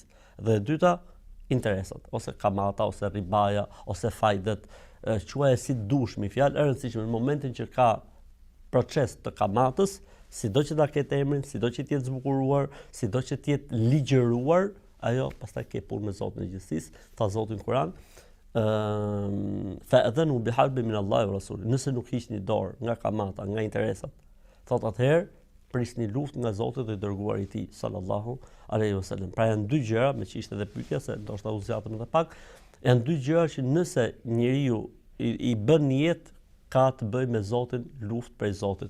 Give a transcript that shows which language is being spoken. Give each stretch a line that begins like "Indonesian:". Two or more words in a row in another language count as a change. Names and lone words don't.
Albanian: Dhe e dyta, interesat, ose kamata, ose ribaja, ose fajdet, quaje si dush me fjalë e rëndësishme në momentin që ka proces të kamatës, sido që ta ketë emrin, sido që të jetë zbukuruar, sido që të jetë ligjëruar, ajo pastaj ke punë me Zotin e gjithësisë, tha Zoti në Kur'an,
Arabic: فأذنوا بحرب من الله ورسوله.
Albanian: Nëse nuk hiqni dorë nga kamata, nga interesat, thot atëherë prisni luftë nga Zoti dhe I dërguari I Tij
Arabic: صلى الله عليه وسلم.
Albanian: Pra janë dy gjëra, me që ishte edhe pyetja se ndoshta u zgjatëm edhe pak, janë dy gjëra që nëse njeriu I bën në jetë ka të bëj me Zotin, luftë prej Zotit.